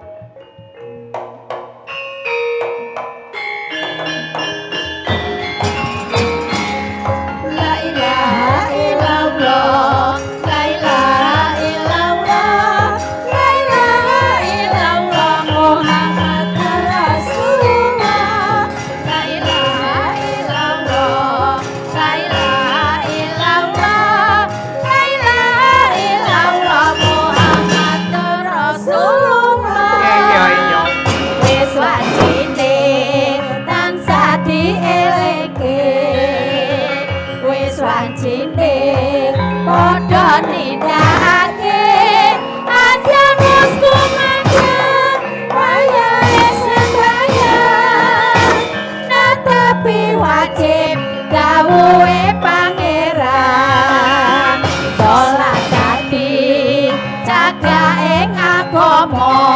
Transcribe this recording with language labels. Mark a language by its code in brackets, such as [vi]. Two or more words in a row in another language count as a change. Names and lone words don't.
[ar] لا إله إلا الله لا إله إلا الله لا إله إلا الله محمد رسول الله لا إله إلا الله لا إله إلا الله لا إله إلا الله محمد [jv] Rasulullah Wis wajine tansah dieleke wis wajine padha nindakake ajan wis kumandhang wayahe sembahyang natapi wajib dawuhe pangeran salat dadi cagake agama